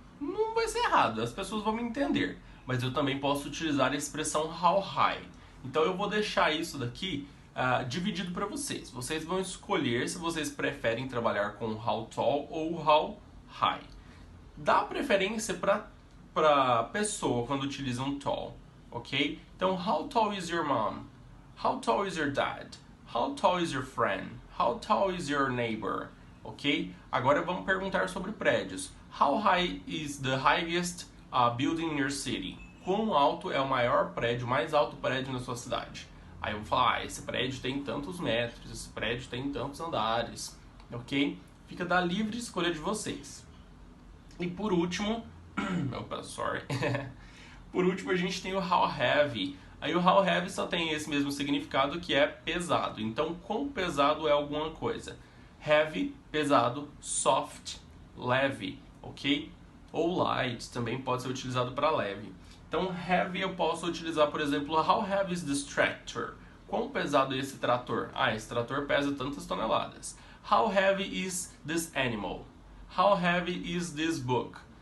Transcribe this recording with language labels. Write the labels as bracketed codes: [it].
[pt] não vai ser errado, as pessoas vão me entender. Mas eu também posso utilizar a expressão how high. Então eu vou deixar isso daqui dividido para vocês. Vocês vão escolher se vocês preferem trabalhar com how tall ou how high. Dá preferência para pessoa quando utiliza um tall, ok? [en] Então, how tall is your mom? How tall is your dad? How tall is your friend? How tall is your neighbor? Ok? [pt] Agora vamos perguntar sobre prédios. [en] How high is the highest building in your city? [pt] Quão alto é o maior prédio, mais alto prédio na sua cidade? Aí eu vou falar, esse prédio tem tantos metros, esse prédio tem tantos andares, ok? Fica da livre escolha de vocês. E por último, opa, sorry. Por último a gente tem o how heavy. Aí o how heavy só tem esse mesmo significado, que é pesado. Então, quão pesado é alguma coisa? Heavy, pesado, soft, leve, ok? Ou light também pode ser utilizado para leve. Então, heavy eu posso utilizar, por exemplo, [en] how heavy is this tractor? [pt] Quão pesado é esse trator? Esse trator pesa tantas toneladas. [en] How heavy is this animal? How heavy is this book?